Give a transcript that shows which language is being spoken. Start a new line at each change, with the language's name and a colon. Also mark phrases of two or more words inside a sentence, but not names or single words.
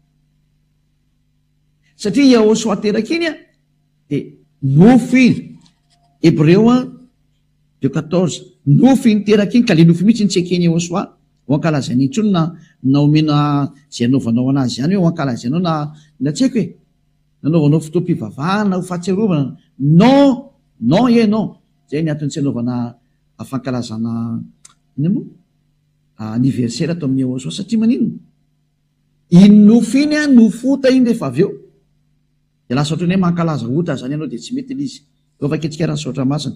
Malagasy: Satria Yahushua teraka iny dia nofo iny. Hébreu 2:14. Nofo iny teraka iny ka le nofo mihitsy ny tsekeny Yahushua ho ankalazany intsony na omena zay anaovanao anazy zany hoe ho ankalazanao na tsy haiko hoe nanaovanao fotoam-pivavahana ho fahatsiarovana.
French: Non, non e non.
Malagasy: Zay ny antony tsy anaovana fankalazana anniversaire atao amin'ny Yahushua satria maninona? Iny nofo iny nofo ota iny rehefa avy eo. Dia lasa ohatrany hoe mankalaza ota zany ianao dia tsy mety ilay izy. Eo vakitsika raha saotra masina.